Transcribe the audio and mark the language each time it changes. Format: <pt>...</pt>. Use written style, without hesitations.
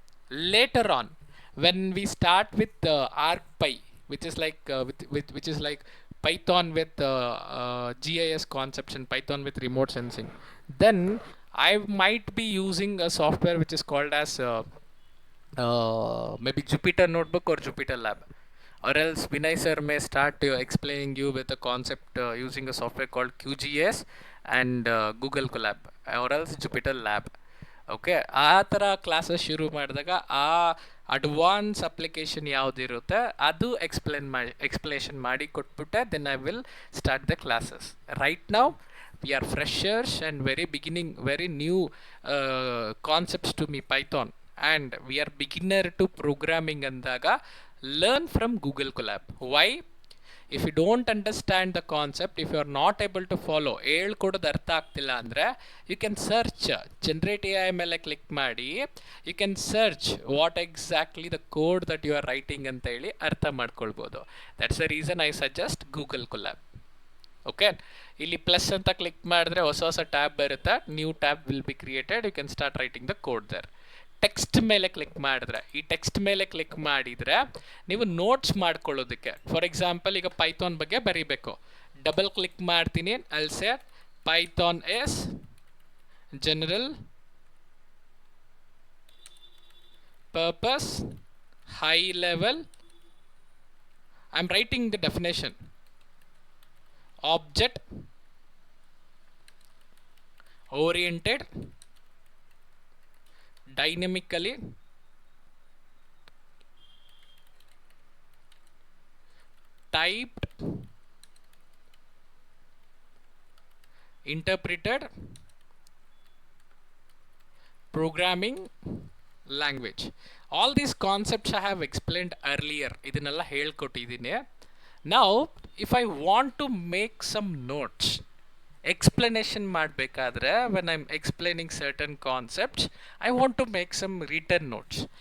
<en>Later on, when we start with ArcPy, which is like which is like Python with GIS concepts and Python with remote sensing, then I might be using a software which is called as maybe Jupyter Notebook or Jupyter Lab, or else Vinay sir may start explaining you with a concept using a software called QGIS and Google Colab, or else Jupyter Lab.</en> <kn>Okay, ಆ ಥರ classes ಶುರು ಮಾಡಿದಾಗ ಆ advance application ಯಾವುದಿರುತ್ತೆ ಅದು explanation ಮಾಡಿ ಕೊಟ್ಬಿಟ್ಟೆ,</kn> <en>Then I will start the classes. Right now we are freshers and very new concepts to me Python, and we are beginner to programming ಅಂದಾಗ learn from Google Colab. Why? if you don't understand the concept, if you are not able to follow,</en> <kn>ಹೇಳ್ಕೊಡೋದು ಅರ್ಥ ಆಗ್ತಿಲ್ಲ ಅಂದರೆ</kn> <en>you can search generate AI ಮೇಲೆ click ಮಾಡಿ, you can search what exactly the code that you are writing</en> <kn>ಅಂತ ಹೇಳಿ ಅರ್ಥ ಮಾಡ್ಕೊಳ್ಬೋದು.</kn> <en>that's the reason I suggest Google Colab. Okay,</en> <kn>ಇಲ್ಲಿ ಪ್ಲಸ್ ಅಂತ ಕ್ಲಿಕ್ ಮಾಡಿದ್ರೆ ಹೊಸ ಹೊಸ ಟ್ಯಾಬ್ ಬರುತ್ತೆ,</kn> <en>New tab will be created, you can start writing the code there.</en> <kn>Text ಮೇಲೆ ಕ್ಲಿಕ್ ಮಾಡಿದ್ರೆ, ಈ ಟೆಕ್ಸ್ಟ್ ಮೇಲೆ ಕ್ಲಿಕ್ ಮಾಡಿದರೆ ನೀವು ನೋಟ್ಸ್ ಮಾಡ್ಕೊಳ್ಳೋದಕ್ಕೆ, ಫಾರ್ ಎಕ್ಸಾಂಪಲ್ ಈಗ ಪೈಥಾನ್ ಬಗ್ಗೆ ಬರೀಬೇಕು, ಡಬಲ್ ಕ್ಲಿಕ್ ಮಾಡ್ತೀನಿ,</kn> <en>I'll say Python is general purpose high level, I am writing the definition, object oriented, dynamically typed, interpreted programming language. All these concepts I have explained earlier,</en> <kn>ಇದನ್ನೆಲ್ಲ ಹೇಳ್ಕೊಟ್ಟಿದ್ದೀನಿ.</kn> <en>Now if I want to make some notes, explanation ಮಾಡಬೇಕಾದ್ರೆ, when I'm explaining certain concepts, I want to make some written notes.</en>